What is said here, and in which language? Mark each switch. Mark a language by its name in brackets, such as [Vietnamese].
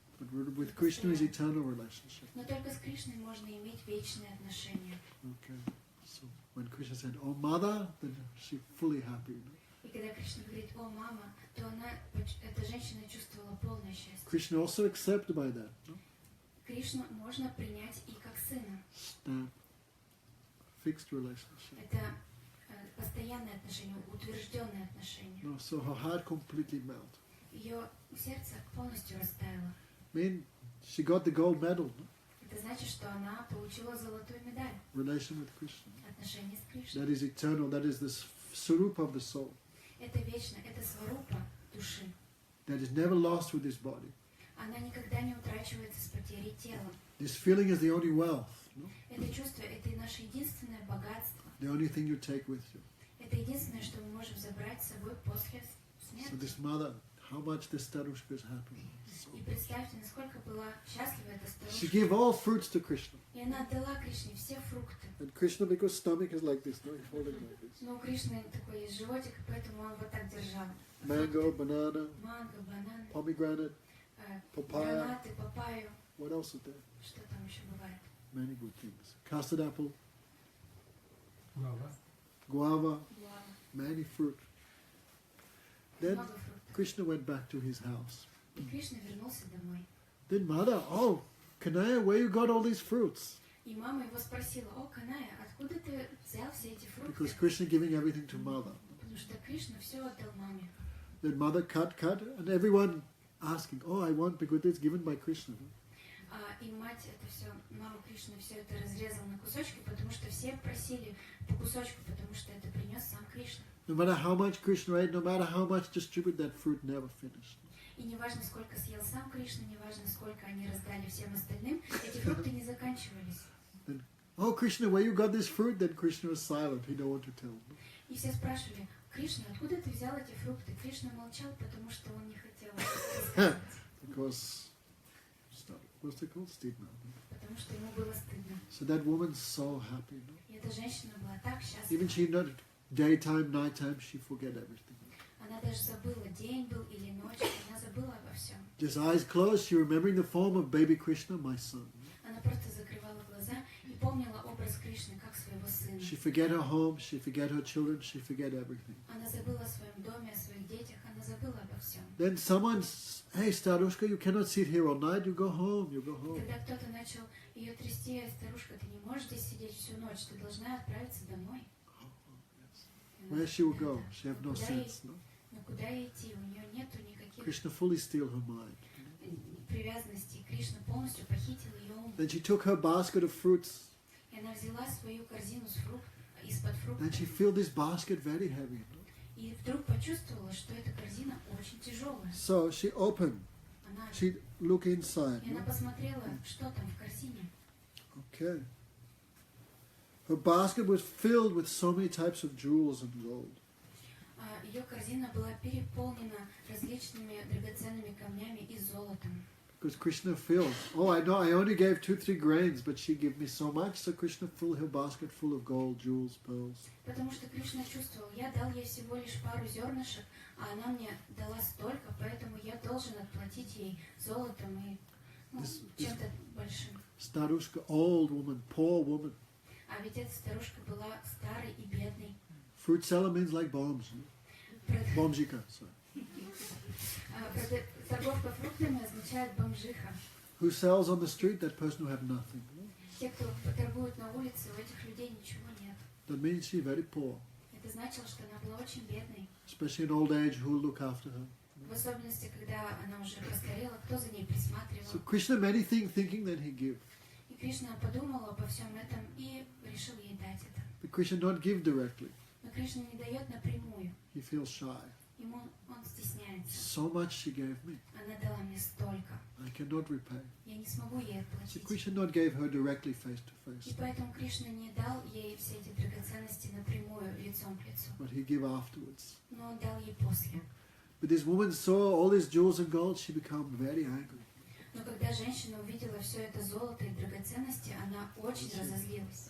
[English] But with Krishna is eternal relationship. [Russian] Но только с Кришной можно иметь вечные отношения. [English] Okay. So when Krishna said, "Oh, mother," then she fully happy. [Russian] И когда Кришна говорит, о, мама, то эта женщина чувствовала полное счастье. [English] Krishna also accepted by that. No? [Russian] Кришну можно принять и как сына. [English] Snap. Fixed relationship. [Russian] Это постоянные отношения, утвержденные отношения. [English] No, so her heart completely melted. [Russian] Ее сердце полностью растаяло. [English] I mean, she got the gold medal. No? [Russian] Это значит, что она получила золотую медаль. [English] Relation with Krishna. [Russian] Отношения с Кришной. [English] That is eternal. That is the swarup of the soul. [Russian] Это вечно, это сварупа души. [English] That is never lost with this body. [Russian] Она никогда не утрачивается с потерей тела. [English] This feeling is the only wealth. No? [Russian] Это чувство, это и наше единственное богатство. [English] The only thing you take with you. [Russian] Это единственное, что мы можем забрать с собой после [English] So [Russian] смерти. [English] this mother, how much this starushka is happy. So [Russian] И представьте, насколько была счастлива эта [English] she [Russian] старушка. [English] gave all fruits to Krishna. [Russian] И она отдала Кришне все фрукты. [English] And Krishna, because stomach is like this, no, he's holding like this. [Russian] Но у Кришны такой есть животик, поэтому он вот так держал. [English] Mango, banana, [Russian] Манго, бананы, [English] pomegranate, papaya. [Russian] гранаты, папайю. [English] What else is there? [Russian] Что там еще бывает? [English] Many good things. Custard apple, [Russian] Глава. [English] guava, [Russian] Гуава. [English] many fruit. Then [Russian] Много фруктов. [English] Krishna went back to his house. [Russian] И Кришна вернулся домой. [English] Then mother, oh, Kanaya, where you got all these fruits? [Russian] И мама его спросила, о, Каная, откуда ты взял все эти фрукты? [English] Because Krishna giving everything to mother. [Russian] Потому что Кришна все отдал маме. [English] Then mother cut, and everyone asking, oh, I want because it's given by Krishna. [Russian] И мать это все, мама Кришны все это разрезала на кусочки, потому что все просили по кусочку, потому что это принес сам Кришна. [English] No matter how much Krishna ate, no matter how much distributed, that fruit never finished. [Russian] И неважно, сколько съел сам Кришна, неважно, сколько они раздали всем остальным, эти фрукты не заканчивались. [English] Then, oh, Krishna, where you got this fruit? Then Krishna was silent. He don't want to tell. [Russian] И все спрашивали, Кришна, откуда ты взял эти фрукты? Кришна молчал, потому что он не хотел рассказывать. [English] Because, what's it called? Stigma. [Russian] Потому что ему было стыдно. [English] So that woman's so happy. No? [Russian] И эта женщина была так [English] Even [Russian] счастлива. [English] she not daytime, nighttime, she forget everything. [Russian] Она даже забыла, день был или ночь, она забыла обо всем. [English] Just eyes closed, she remembering the form of baby Krishna, my son. [Russian] Она просто закрывала глаза и помнила образ Кришны как своего сына. [English] She forget her home, she forget her children, she forget everything. [Russian] Она забыла о своем доме, о своих детях, она забыла обо всем. [English] Then someone's, hey, Starushka, you cannot sit here all night, you go home, you go home. [Russian] Тогда кто-то начал ее трясти: старушка, ты не можешь здесь сидеть всю ночь, ты должна отправиться домой. [English] Where she will go? She have no sense, no? [Russian] Но куда ей идти? У нее нету никаких [English] Krishna fully steal her mind. [Russian] привязанностей. Кришна полностью похитил ее ум. [English] Then she took her basket of fruits, [Russian] И она взяла свою корзину из-под фруктов. [English] and she filled this basket very heavy. No? [Russian] И вдруг почувствовала, что эта корзина очень тяжелая. [English] So she opened, [Russian] Она, [English] she looked inside. [Russian] и она [English] No? [Russian] посмотрела, что там в корзине. [English] Okay. Her basket was filled with so many types of jewels and gold. [Russian] Ее корзина была переполнена различными драгоценными камнями и золотом. [English] Because Krishna fills. Oh, I know, I only gave 2-3 grains, but she gave me so much, so Krishna filled her basket full of gold, jewels, pearls. [Russian] Потому что Кришна чувствовал, я дал ей всего лишь пару зернышек, а она мне дала столько, поэтому я должен отплатить ей золотом и чем-то большим. [English] Starushka, old woman, poor woman. [Russian] А ведь эта старушка была старой и бедной. [English] Fruit seller means like bombs. Bombjika, sorry. [Russian] Торговка фруктами означает бомжиха. [English] Who sells on the street? That person who have nothing. [Russian] Те, кто торгует на улице, у этих людей ничего нет. [English] That means she's very poor, [Russian] Это значило, что она была очень бедной. [English] especially in old age. Who will look after her? [Russian] В особенности, когда она уже постарела, кто за ней [English] So [Russian] присматривал. [English] Krishna many things thinking that he give, [Russian] И Кришна подумал обо всем этом и решил ей дать это. [English] but Krishna not give directly. [Russian] Но Кришна не дает напрямую. [English] He feels shy. [Russian] Ему он стесняется. [English] So much she gave me, [Russian] Она дала мне столько. [English] I cannot repay. [Russian] Я не смогу ей [English] So [Russian] отплатить. [English] Krishna not gave her directly face to [Russian] И [English] face, [Russian] поэтому Кришна не дал ей все эти драгоценности напрямую, лицом к лицу. [English] but he give afterwards. [Russian] Но он дал ей после. [English] But this woman saw all these jewels and gold. She became very angry. [Russian] Но когда женщина увидела все это золото и драгоценности, она очень разозлилась.